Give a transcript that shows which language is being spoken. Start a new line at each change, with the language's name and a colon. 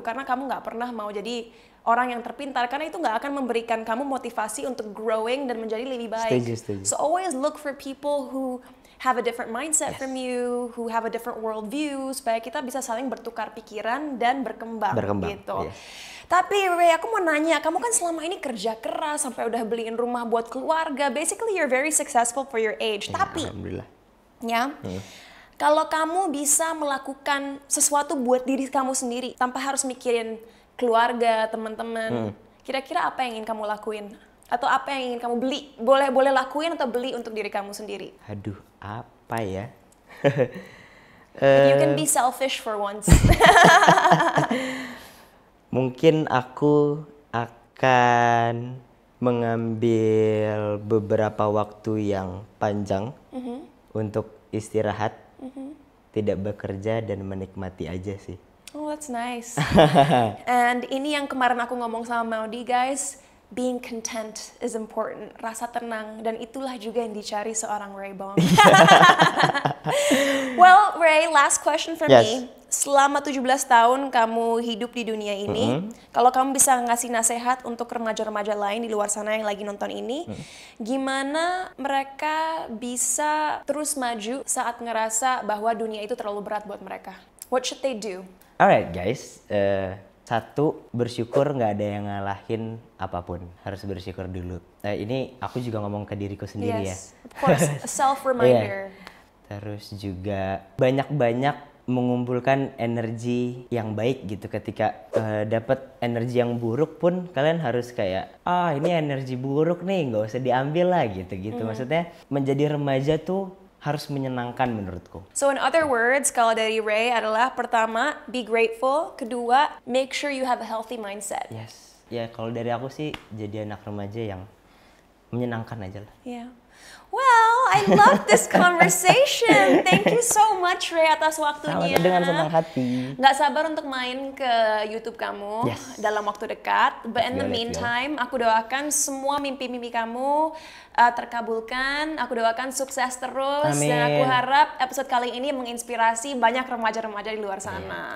Indonesian: Karena kamu nggak pernah mau jadi orang yang terpintar. Karena itu nggak akan memberikan kamu motivasi untuk growing dan menjadi lebih baik. Setuju.
English: So always look for people who have a different mindset from you, who have a different worldview,
Indonesian: supaya kita bisa saling bertukar pikiran dan berkembang gitu.
English: Yes.
Indonesian: Tapi Ray, aku mau nanya, kamu kan selama ini kerja keras sampai udah beliin rumah buat keluarga.
English: Basically you're very successful for your age.
Indonesian: Tapi Alhamdulillah. ya, kalau kamu bisa melakukan sesuatu buat diri kamu sendiri tanpa harus mikirin keluarga, teman-teman, kira-kira apa yang ingin kamu lakuin? Atau apa yang ingin kamu beli? Boleh lakuin atau beli untuk diri kamu sendiri? Aduh, apa ya?
English: You can be selfish for once.
Indonesian: Mungkin aku akan mengambil beberapa waktu yang panjang untuk istirahat, tidak bekerja dan menikmati aja sih.
English: Oh, that's nice.
Indonesian: And ini yang kemarin aku ngomong sama Maudi, guys.
English: Being content is important.
Indonesian: Rasa tenang. Dan itulah juga yang dicari seorang Ray Bong.
English: Well, Ray, last question for me.
Indonesian: Selama 17 tahun kamu hidup di dunia ini, kalau kamu bisa ngasih nasihat untuk remaja-remaja lain di luar sana yang lagi nonton ini, gimana mereka bisa terus maju saat ngerasa bahwa dunia itu terlalu berat buat mereka?
English: What should they do? Alright guys,
Indonesian: satu, bersyukur nggak ada yang ngalahin apapun, harus bersyukur dulu. Ini aku juga ngomong ke diriku sendiri
English: Yes, of course, a self-reminder.
Indonesian: Terus juga banyak-banyak mengumpulkan energi yang baik gitu. Ketika dapat energi yang buruk pun kalian harus kayak, ini energi buruk nih, nggak usah diambil lah gitu. Maksudnya menjadi remaja tuh harus menyenangkan menurutku.
English: So in other words,
Indonesian: kalau dari Ray adalah pertama,
English: be grateful. Kedua, make sure you have a healthy mindset. Yes.
Indonesian: Ya kalau dari aku sih jadi anak remaja yang menyenangkan aja lah.
English: Yeah. Well, I love this conversation. Thank you so much, Ray,
Indonesian: atas waktunya. Dengan senang hati. Nggak sabar untuk main ke YouTube kamu dalam waktu dekat.
English: But in the meantime,
Indonesian: aku doakan semua mimpi-mimpi kamu terkabulkan. Aku doakan sukses terus. Amin. Dan aku harap episode kali ini menginspirasi banyak remaja-remaja di luar sana.